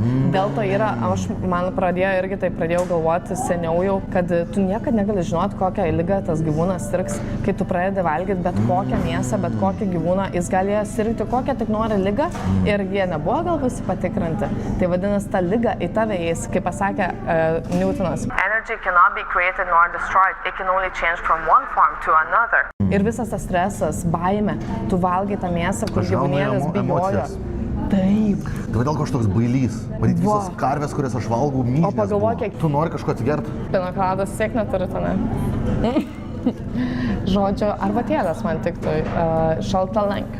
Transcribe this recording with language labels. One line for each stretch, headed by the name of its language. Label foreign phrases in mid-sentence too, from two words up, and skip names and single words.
Lithuanian: Dėl to yra, man pradėjau galvoti seniau jau, kad tu niekad negali žinoti, kokią ligą tas gyvūnas sirgs, kai tu pradedi valgyti bet kokią mėsą, bet kokį gyvūną, jis galėjo sirgti kokią tik nori ligą ir jie nebuvo gal pasipatikrinti. Tai vadinasi, ta liga į tave eis, kaip pasakė Newtonas.
English: Energy cannot be created nor destroyed, it can only change from one form to another.
Lithuanian: Ir visas tas stresas, baimė, tu valgai tą mėsą, kur gyvūnėlis bijojo. Taip. Tai kodėl kažkoks bailys? Matyt, visas karvės, kurias aš valgau, myžnės buvo. Tu nori kažko atsigerti? Pinokladas siek neturi, ne? Žodžiu, arbatėlės man tiktų, šaltalank.